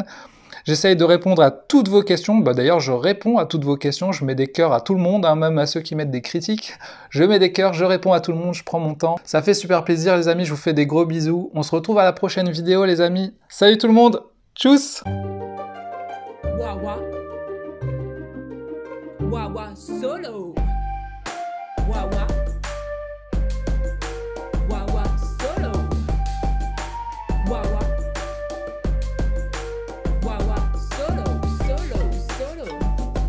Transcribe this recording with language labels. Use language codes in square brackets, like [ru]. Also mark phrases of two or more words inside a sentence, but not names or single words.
[fr] J'essaye de répondre à toutes vos questions, bah d'ailleurs je réponds à toutes vos questions, je mets des cœurs à tout le monde, hein, même à ceux qui mettent des critiques. Je mets des cœurs, je réponds à tout le monde, je prends mon temps. Ça fait super plaisir les amis, je vous fais des gros bisous. On se retrouve à la prochaine vidéo les amis. Salut tout le monde, tchuss! Wawa. Wawa solo. Wawa. Wawa solo. Wawa. Wawa solo, solo, solo.